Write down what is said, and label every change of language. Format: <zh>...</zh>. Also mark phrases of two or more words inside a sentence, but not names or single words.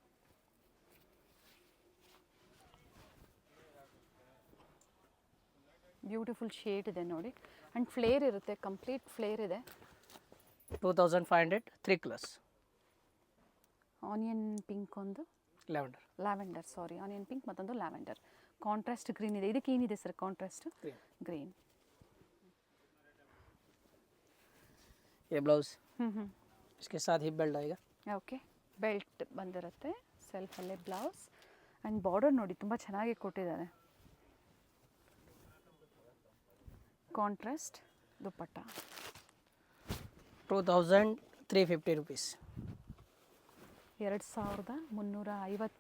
<en>beautiful shade</en> <kn>ಇದೆ ನೋಡಿ,</kn> <en>and flare</en> <kn>ಇರುತ್ತೆ,</kn> <en>complete flare</en> <kn>ಇದೆ.</kn> <en>2500 3 colours. onion pink ಒಂದು, lavender saree, onion pink ಮತ್ತೊಂದು lavender. contrast green</en> <kn>ಇದೆ. ಇದಕ್ಕೆ ಏನಿದೆ</kn> <en>sir contrast?</en> <kn>ಗ್ರೀನ್.</kn> <hi>ये ब्लाउज इसके साथ ही बेल्ट आएगा.</hi> <kn>ಓಕೆ, ಬೆಲ್ಟ್ ಬಂದಿರುತ್ತೆ, ಸೆಲ್ಫಲ್ಲೇ</kn> <en>blouse and border</en> <kn>ನೋಡಿ ತುಂಬ ಚೆನ್ನಾಗಿ ಕೊಟ್ಟಿದ್ದಾರೆ. ಕಾಂಟ್ರಾಸ್ಟ್ ದುಪ್ಪಟ್ಟ.</kn> <en>2350 rupees. 2350.</en>